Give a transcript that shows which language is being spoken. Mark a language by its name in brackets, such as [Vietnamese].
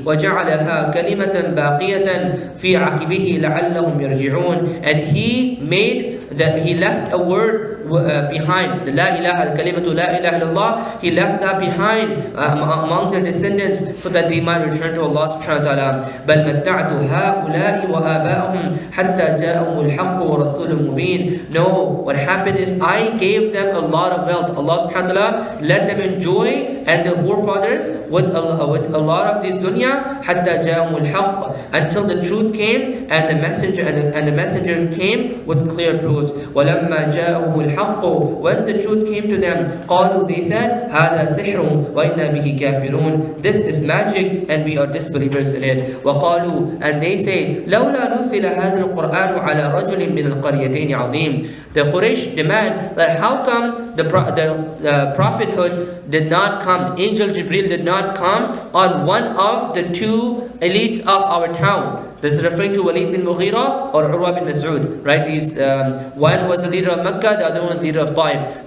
[Arabic] وجعلها كلمة باقية في عقبه لعلهم يرجعون, [English] and he left a word behind, the La ilaha, the kalimatu La ilaha illallah, he left that behind among their descendants so that they might return to Allah subhanahu wa ta'ala. [Arabic] بل متعت هؤلاء وآباءهم حتى جاءهم الحق ورسول مبين. [English] No, what happened is I gave them a lot of wealth. Allah subhanahu wa ta'ala let them enjoy, and the forefathers with a lot of this dunya, [Arabic] حتى جاءهم الحق, [English] until the truth came and the messenger came with clear proofs. [Arabic] ولما جاءهم الحق, [English] when the truth came to them, [Arabic] قالوا, [English] they said, [Arabic] هذا سحر وإنا به كافرون, [English] this is magic and we are disbelievers in it. [Arabic] وقالوا, [English] and they say, [Arabic] لولا نزل هذا القرآن على رجل من القريتين عظيم. [English] The Quraysh demand that how come the prophethood did not come, Angel Jibril did not come on one of the two elites of our town. This is referring to Walid bin Mughira or Urwa bin Mas'ud, right? These one was the leader of Mecca, the other one was the leader of Taif.